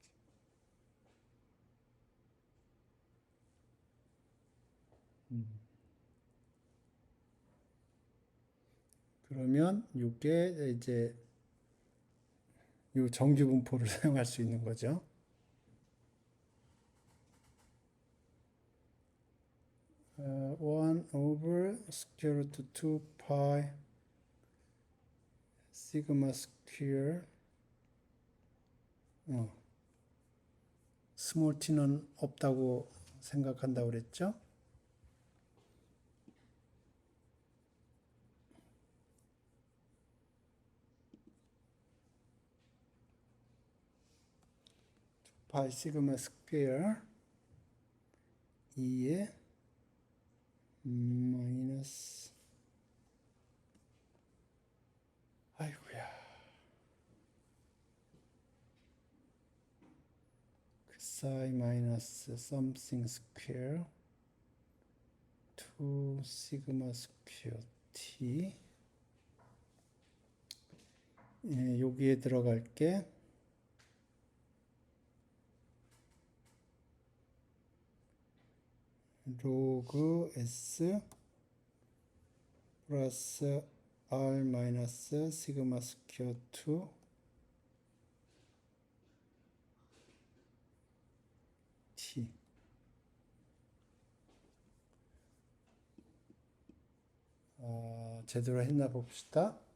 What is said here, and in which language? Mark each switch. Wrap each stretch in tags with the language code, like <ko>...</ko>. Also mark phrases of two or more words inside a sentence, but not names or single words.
<ko>그러면 이게 이제 이 정규 분포를 사용할 수 있는 거죠.</ko> <en>1 over square root 2 pi sigma square 스몰</en> <ko>t는 없다고 생각한다고 그랬죠.</ko> <en>pi sigma square 2에 마이너스 아이고야 xi 마이너스 something square 2 sigma square t</en> <ko>여기에 들어갈 게</ko> <en>log s plus r minus sigma square 2 t</en> <ko>제대로 했나 봅시다.</ko>